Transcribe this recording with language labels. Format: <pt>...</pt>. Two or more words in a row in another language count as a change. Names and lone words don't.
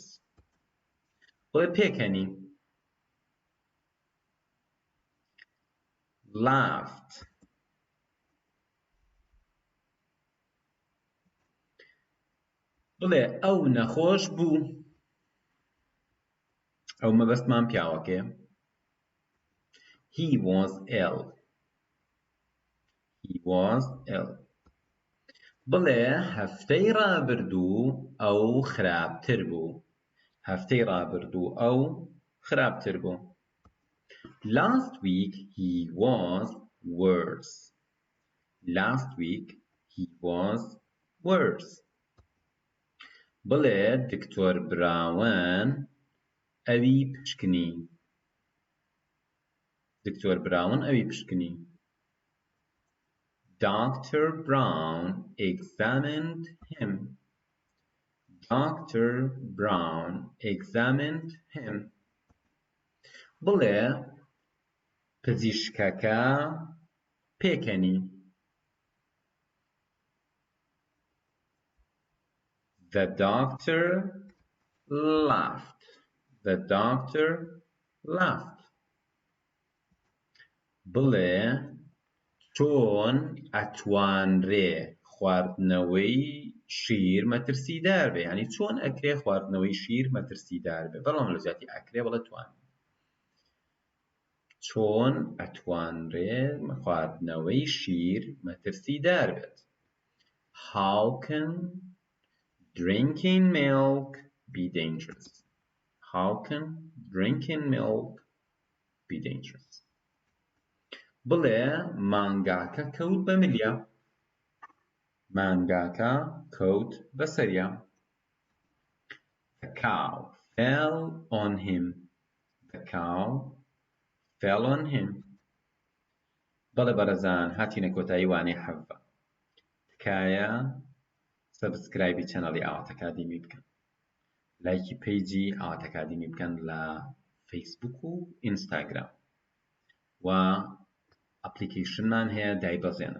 <ckb>بڵێ پێکەنی. laughed. بڵێ ئەو نەخۆش بوو. ئەو مەبەستمان پیاوەکەیە.</ckb> <en>he was ill. he was ill.</en> <ckb>بڵێ هەفتەی ڕابردوو ئەو خراپتر بوو. هەفتەی ڕابردوو ئەو خراپتر بوو.</ckb> <en>last week he was worse. last week he was worse.</en> <ckb>بڵێ دکتۆر براون ئەوی پشکنی. دکتۆر براون ئەوی پشکنی.</ckb> <en>Dr. Brown examined him. Dr. Brown examined him.</en> <ckb>بڵێ پزیشکەکە پێکەنی.</ckb> <en>The doctor laughed. The doctor laughed.</en> <ckb>بڵێ چۆن ئەتوانرێ خواردنەوەی شیر مەترسیدار بێ. یعنی چۆن ئەکرێ خواردنەوەی شیر مەترسیدار بێ. بەڵام لە زیاتی ئەکرێ بڵێ توان. چۆن ئەتوانرێ خواردنەوەی شیر مەترسیدار بێت.</ckb> <en>How can drinking milk be dangerous? How can drinking milk be dangerous?</en> <ckb>بڵێ مانگاکە کەوت بە ملیە. مانگاکە کەوت بەسەریا.</ckb> <en>The cow fell on him. The cow fell on him.</en> <ckb>بەڵێ بەڕێزان هاتینە کۆتایی وانەی حەڤە. تکایە سەبسکرایبی چەنەڵی ئاوات ئەکادیمی بکەن. لایکی پیجی ئاوات ئەکادیمی بکەن لە فەیسبوک و ئینستاگرام. و ئەپلیکیشنمان هەیە دایبەزێنن.</ckb>